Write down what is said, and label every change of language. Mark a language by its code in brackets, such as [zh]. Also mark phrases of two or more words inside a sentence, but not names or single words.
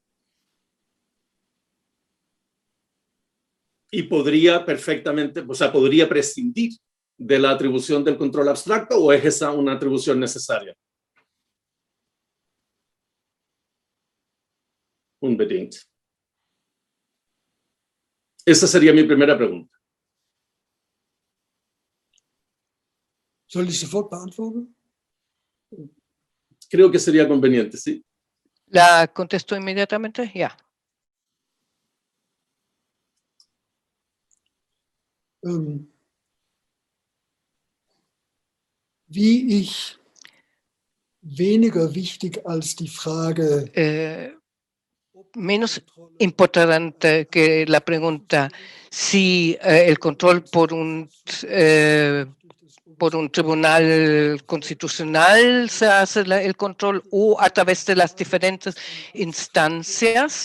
[es] Y podría perfectamente, o sea, podría prescindir de la atribución del control abstracto, ¿o es esa una atribución necesaria? [de] Unbedingt. [es] Esa sería mi primera pregunta. [de] Soll ich sofort beantworten? [es] Creo que sería conveniente, ¿sí? ¿La contesto inmediatamente? Ya. [de] Wie ich weniger wichtig als die Frage, [es] Menos importante que la pregunta si el control por un tribunal constitucional se hace el control o a través de las diferentes instancias.